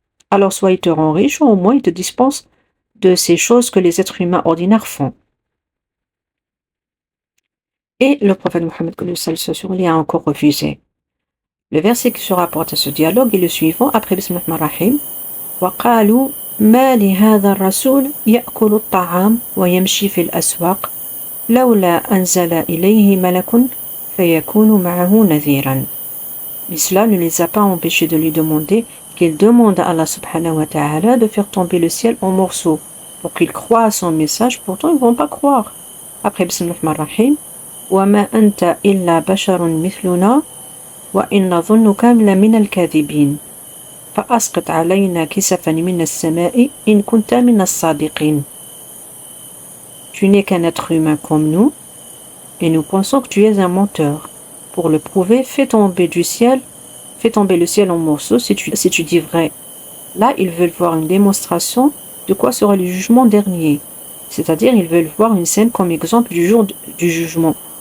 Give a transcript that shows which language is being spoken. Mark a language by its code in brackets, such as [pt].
[fr] Alors soit il te rend riche, ou au moins il te dispense de ces choses que les êtres humains ordinaires font. Et le prophète Mohammed, que le salut soit sur lui, a encore refusé. Le verset qui se rapporte à ce dialogue est le suivant, après Bismillah ar-Rahim. [ar] وقالوا ما لهذا الرسول يأكل الطعام ويمشي في الأسواق لولا أنزل إليه ملك فيكون معه نذيرا. [fr] Mais cela ne les a pas empêchés de lui demander qu'il demande à Allah subhanahu wa ta'ala de faire tomber le ciel en morceaux pour qu'ils croient à son message, pourtant ils ne vont pas croire. Après Bismillah ar-Rahim. [ar] وما أنت إلا بشر مثلنا وإن ظنك لمن الكاذبين فأسقط علينا كسفا من السماء إن كنت من الصادقين. [fr] Tu n'es qu'un être humain comme nous, et nous pensons que tu es un menteur. Pour le prouver, fais tomber le ciel en morceaux si tu dis vrai. Là, ils veulent voir une démonstration de quoi sera le jugement dernier. C'est-à-dire, ils veulent voir une scène comme exemple du jour du jugement.